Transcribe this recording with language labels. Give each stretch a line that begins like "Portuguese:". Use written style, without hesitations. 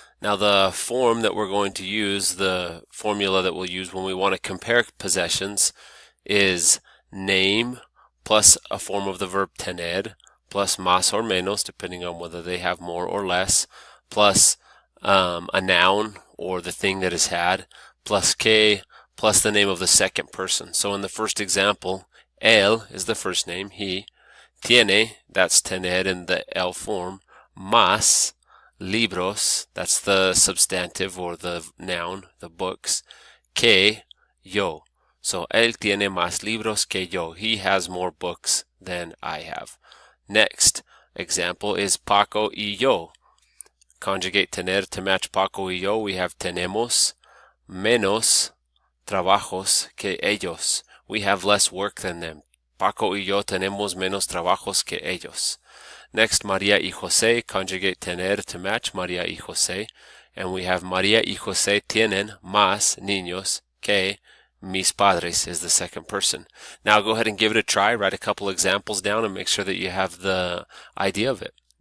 English: Now the form that we're going to use, the formula that we'll use when we want to compare possessions is name plus a form of the verb tener plus más or menos, depending on whether they have more or less, plus a noun or the thing that is had, plus que, plus the name of the second person. So in the first example, él is the first name, he. Tiene, that's tener in the el form.
Spanish: Más libros,
English: that's the substantive or the noun, the books.
Spanish: Que yo. So él tiene más libros que yo.
English: He has more books than I have. Next example is Paco y yo. Conjugate tener to match Paco y yo. We have
Spanish: tenemos menos trabajos que ellos.
English: We have less work than them.
Spanish: Paco y yo tenemos menos trabajos que ellos.
English: Next,
Spanish: María y José.
English: Conjugate tener to match
Spanish: María y José. And we have María y José tienen más niños que mis padres
English: is the second person. Now go ahead and give it a try. Write a couple examples down and make sure that you have the idea of it.